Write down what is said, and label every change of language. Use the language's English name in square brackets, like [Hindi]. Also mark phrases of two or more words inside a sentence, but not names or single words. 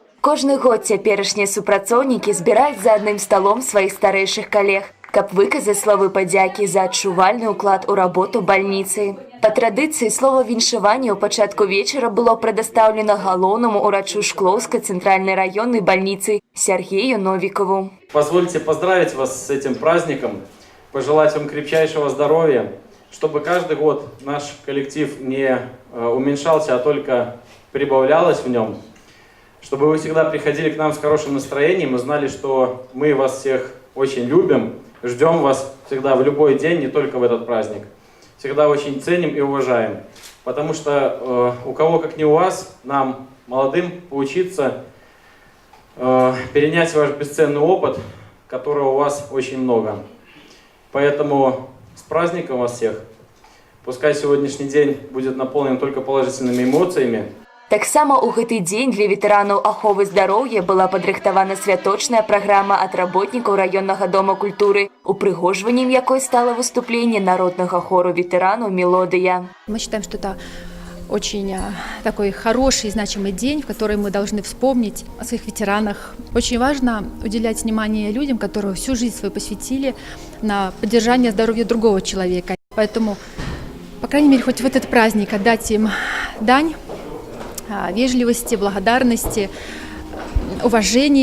[Belarusian] Кожны год цяперашнія супрацоўнікі збіраюць за адным сталом сваіх старэйшых калег, каб выказаць словы падзякі за адчувальны ўклад у работу бальніцы. Па традыцыі слова віншавання ў пачатку вечара было прадастаўлена галоўнаму ўрачу Шклоўскай цэнтральнай раённай бальніцы Сергею Новикову. [Russian] Позвольте поздравить вас с этим праздником, пожелать вам крепчайшего здоровья, чтобы каждый год наш коллектив не уменьшался, а только прибавлялось в нем, чтобы вы всегда приходили к нам с хорошим настроением и знали, что мы вас всех очень любим, ждем вас всегда в любой день, не только в этот праздник. Всегда очень ценим и уважаем, потому что у кого, как не у вас, нам, молодым, поучиться, перенять ваш бесценный опыт, которого у вас очень много. Поэтому с праздником вас всех! Пускай сегодняшний день будет наполнен только положительными эмоциями. [Belarusian] Таксама ў гэты дзень для ветэранаў аховы здароўя была падрыхтавана святочная праграма ад работнікаў раённага дома культуры, упрыгожваннем якой стало выступленне народнага хору ветэранаў «Мелодия». [Russian] Мы считаем, что это очень такой хороший и значимый день, в который мы должны вспомнить о своих ветеранах. Очень важно уделять внимание людям, которые всю жизнь свою посвятили на поддержание здоровья другого человека. Поэтому, по крайней мере, хоть в этот праздник отдать им дань вежливости, благодарности, уважения.